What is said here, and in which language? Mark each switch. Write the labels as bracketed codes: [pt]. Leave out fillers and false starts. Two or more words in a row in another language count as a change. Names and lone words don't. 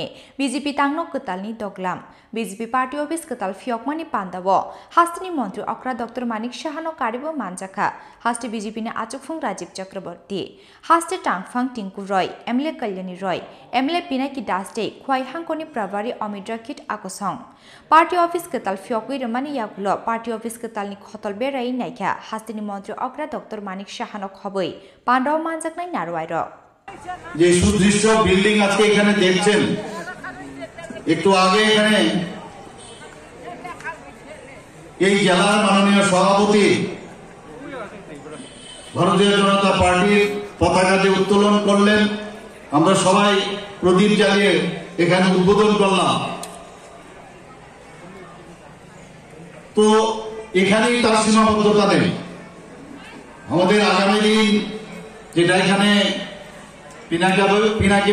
[trp] बीजेपी तांगनो कतालनि दगलाम बीजेपी [en] party office [trp] कताल फियकमानि पान्दाव हास्तिनि मन्त्री अक्रा डॉक्टर मानिक साहानो कारिबो मानजाखा हास्ति बीजेपीनि आचुफं राजीव चक्रवर्ती हास्ति टांगफां टिंकु रॉय एमएलए कल्याणी रॉय एमएलए पिनाकी दासते खयहांकनि प्रभारी अमित राखित आकर्षण [en] party office [trp] कताल फियगेरेमानि यागुल [en] party office [trp] कतालनि खतल बेराई नायखा हास्तिनि मन्त्री अक्रा डॉक्टर मानिक साहानो खबै पांडाव मानजाकनाय नारवायर [bn] যে সুদৃশ্য বিল্ডিং আজকে এখানে দেখছেন একটু আগে এখানে এই জেলার মাননীয় সভাপতি ভারতীয় জনতা পার্টির পতাকা যে উত্তোলন করলেন আমরা সবাই প্রদীপ জ্বালিয়ে এখানে উদ্বোধন করলাম তো এখানেই তার সীমাবদ্ধতা নেই আমাদের আগামী দিন যেটা এখানে পিনাকি